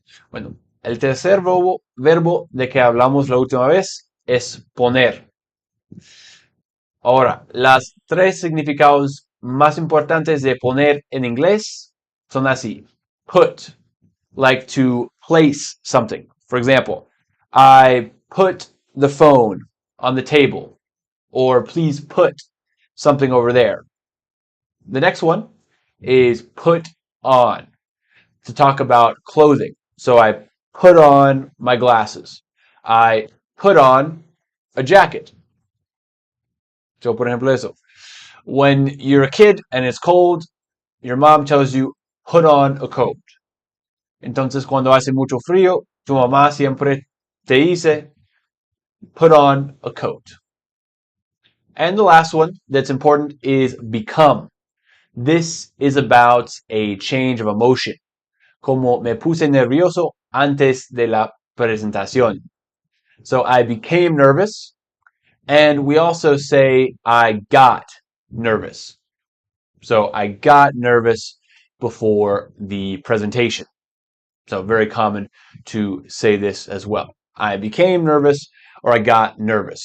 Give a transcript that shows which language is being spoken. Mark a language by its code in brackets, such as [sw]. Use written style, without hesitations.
[es] Bueno, el tercer verbo de que hablamos la última vez es poner. Ahora, las 3 significados más importantes de poner en inglés son así. [en] Put, like to place something. For example, I put the phone on the table, or please put something over there. The next one is put on, to talk about clothing. So I put on my glasses. I put on a jacket. So, [es] por ejemplo, eso. [en] When you're a kid and it's cold, your mom tells you, put on a coat. [es] Entonces, cuando hace mucho frío, tu mamá siempre te dice, [en] put on a coat. And the last one that's important is become. This is about a change of emotion. [es] Como me puse nervioso antes de la presentación. [en] So I became nervous. And we also say I got nervous. So I got nervous before the presentation. So very common to say this as well. I became nervous or I got nervous.